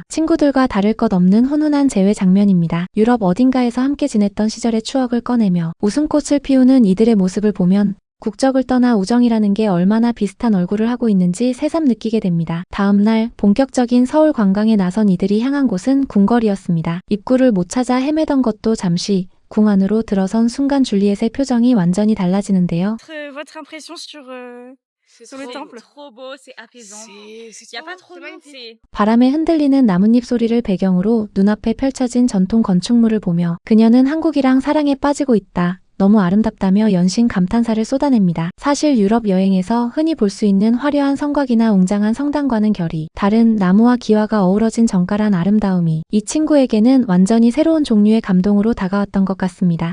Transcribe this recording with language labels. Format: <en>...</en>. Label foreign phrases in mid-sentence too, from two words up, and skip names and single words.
<ko>친구들과 다를 것 없는 훈훈한 재회 장면입니다. 유럽 어딘가에서 함께 지냈던 시절의 추억을 꺼내며 웃음꽃을 피우는 이들의 모습을 보면 국적을 떠나 우정이라는 게 얼마나 비슷한 얼굴을 하고 있는지 새삼 느끼게 됩니다. 다음 날 본격적인 서울 관광에 나선 이들이 향한 곳은 궁궐이었습니다. 입구를 못 찾아 헤매던 것도 잠시 궁 안으로 들어선 순간 줄리엣의 표정이 완전히 달라지는데요.</ko> <fr>Votre impression sur le temple? Trop beau, c'est apaisant. Il y a pas trop de monde, c'est</fr> <ko>바람에 흔들리는 나뭇잎 소리를 배경으로 눈앞에 펼쳐진 전통 건축물을 보며 그녀는 한국이랑 사랑에 빠지고 있다. 너무 아름답다며 연신 감탄사를 쏟아냅니다. 사실 유럽 여행에서 흔히 볼 수 있는 화려한 성곽이나 웅장한 성당과는 결이 다른 나무와 기와가 어우러진 정갈한 아름다움이 이 친구에게는 완전히 새로운 종류의 감동으로 다가왔던 것 같습니다.</ko>